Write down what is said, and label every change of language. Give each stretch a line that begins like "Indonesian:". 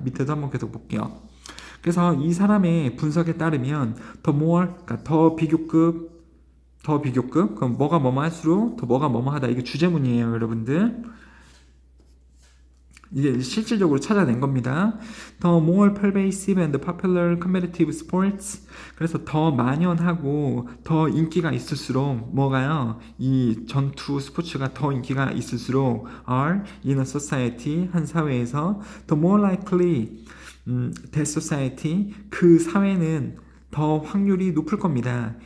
Korean: 밑에도 한번 계속 볼게요. 그래서 이 사람의 분석에 따르면 더 more, 그러니까 더 비교급, 그럼 뭐가 뭐뭐 할수록 더 뭐가 뭐뭐 하다, 이게 주제문이에요, 여러분들. 이게 실질적으로 찾아낸 겁니다.
English: The more pervasive and popular competitive sports.
Korean: 그래서 더 만연하고 더 인기가 있을수록, 뭐가요? 이 전투 스포츠가 더 인기가 있을수록
English: are in a society,
Korean: 한 사회에서
English: the more likely that society,
Korean: 그 사회는 더 확률이 높을 겁니다.